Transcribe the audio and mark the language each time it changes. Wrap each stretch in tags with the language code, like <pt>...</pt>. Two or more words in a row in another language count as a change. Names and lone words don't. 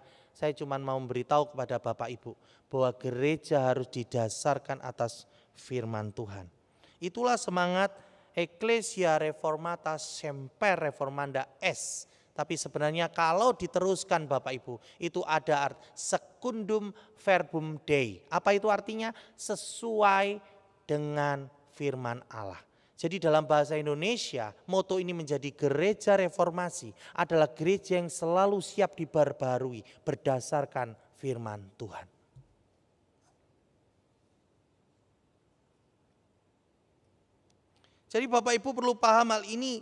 <id>Saya cuma mau memberitahu kepada Bapak Ibu bahwa gereja harus didasarkan atas firman Tuhan. Itulah semangat</id> <la>Ecclesia Reformata Semper Reformanda Est.</la> <id>Tapi sebenarnya kalau diteruskan Bapak Ibu, itu ada</id> <la>secundum verbum Dei.</la> <id>Apa itu artinya? Sesuai dengan firman Allah. Jadi dalam bahasa Indonesia, moto ini menjadi gereja reformasi adalah gereja yang selalu siap diperbarui berdasarkan firman Tuhan. Jadi Bapak Ibu perlu paham hal ini.</id>